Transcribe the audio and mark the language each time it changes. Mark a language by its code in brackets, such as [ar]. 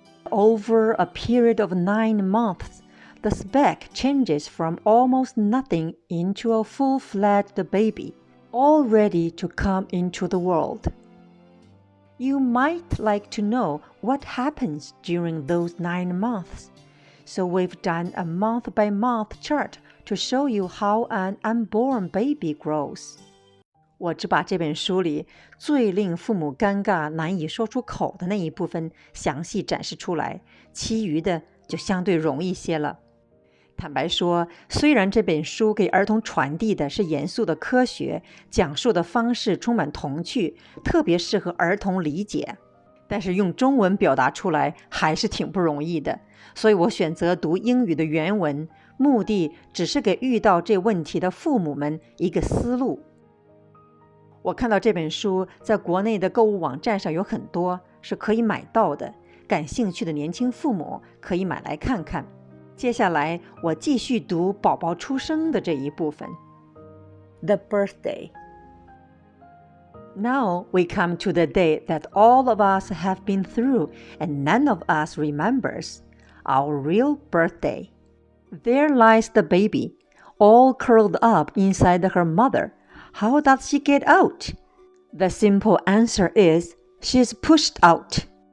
[en] Over a period of 9 months, the speck changes from almost nothing into a full-fledged baby, all ready to come into the world. You might like to know what happens during those 9 months. So we've done a month-by-month chart to show you how an unborn baby grows. [zh] 我只把这本书里最令父母尴尬难以说出口的那一部分详细展示出来，其余的就相对容易些了。坦白说，虽然这本书给儿童传递的是严肃的科学，讲述的方式充满童趣，特别适合儿童理解，但是用中文表达出来还是挺不容易的，所以我选择读英语的原文，目的只是给遇到这问题的父母们一个思路。我看到这本书在国内的购物网站上有很多，是可以买到的，感兴趣的年轻父母可以买来看看。接下来我继续读宝宝出生的这一部分。 [en] The birthday. Now we come to the day that all of us have been through and none of us remembers, our real birthday. There lies the baby, all curled up inside her mother. How does she get out? The simple answer is, she's pushed out.